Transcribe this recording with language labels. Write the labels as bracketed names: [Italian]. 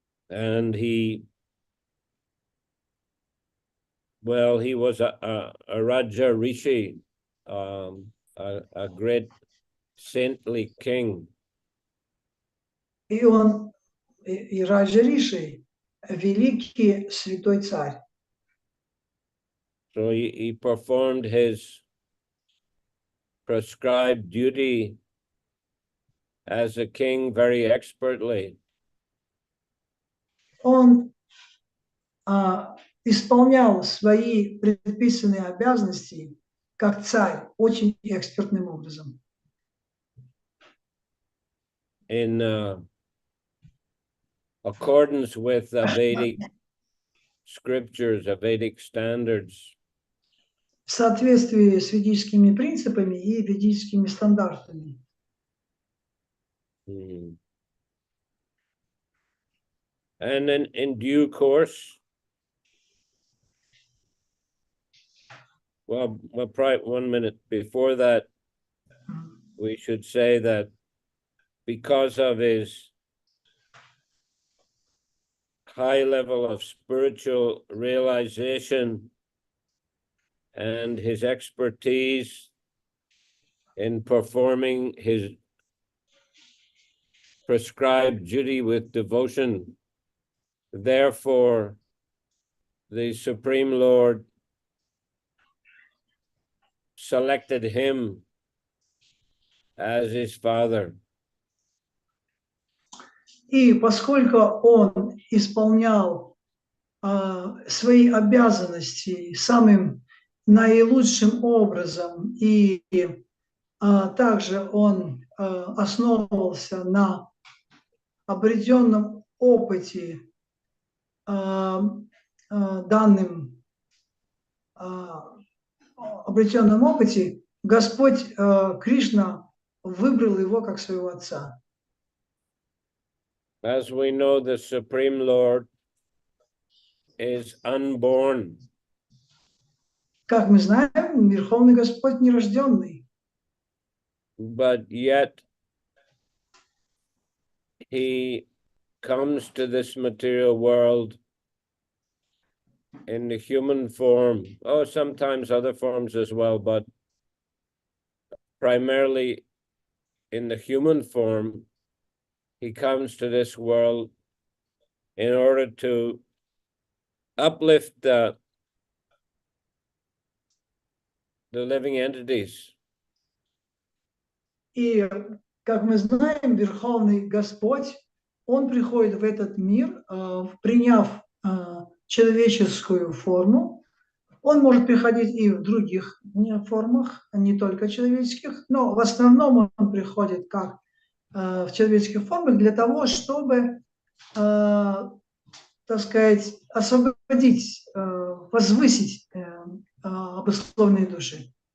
[English] And he was a Raja Rishi, a great saintly king. [Russian] И он, и Раджа Риши, великий святой царь. [English] So he performed his prescribed duty as a king very expertly. [Russian] Он исполнял свои предписанные обязанности как царь очень экспертным образом. [English] In accordance with the Vedic scriptures, the Vedic standards. [Russian] В соответствии с ведическими принципами и ведическими стандартами. [English] And then in due course, well, probably 1 minute before that, we should say that because of his high level of spiritual realization and his expertise in performing his prescribed duty with devotion, therefore, the Supreme Lord selected him as his father. [Russian] И поскольку он исполнял свои обязанности самым наилучшим образом, и также он основывался на обретенном опыте, Господь Кришна выбрал его как своего отца. [English] As we know, the Supreme Lord is unborn. [Russian] Как мы знаем, Верховный Господь нерожденный. [English] But yet, he comes to this material world in the human form. Oh, sometimes other forms as well, but primarily in the human form. He comes to this world in order to uplift the living entities. [Russian] И, как мы знаем, Верховный Господь, Он приходит в этот мир, приняв человеческую форму. Он может приходить и в других формах, не только человеческих, но в основном Он приходит как в человеческих формах для того, чтобы, так сказать, освободить, возвысить обусловленные души.